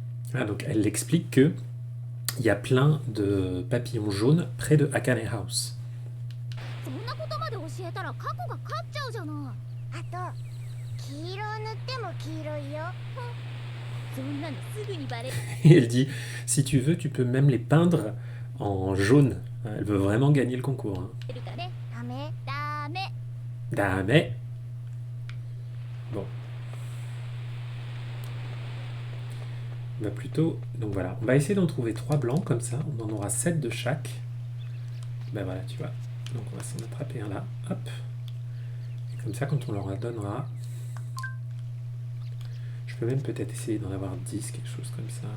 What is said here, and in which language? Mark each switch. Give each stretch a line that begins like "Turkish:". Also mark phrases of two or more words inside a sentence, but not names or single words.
French: Ah, donc elle explique que il y a plein de papillons jaunes près de Akane House.
Japanese: そんなことまで教えたら過去が勝っちゃうじゃない。あと黄色を塗っても黄色いよ。そんなのすぐにバレる。
French: Et elle dit, si tu veux, tu peux même les peindre en jaune. Elle veut vraiment gagner le concours. Hein.
Japanese: かね。ダメダメ。
French: Dame. Bon. On va plutôt... Donc voilà, on va essayer d'en trouver 3 blancs comme ça. On en aura 7 de chaque. Ben voilà, tu vois. Donc on va s'en attraper un là. Hop. Et comme ça, quand on leur donnera... Je peux même peut-être essayer d'en avoir 10, quelque chose comme ça.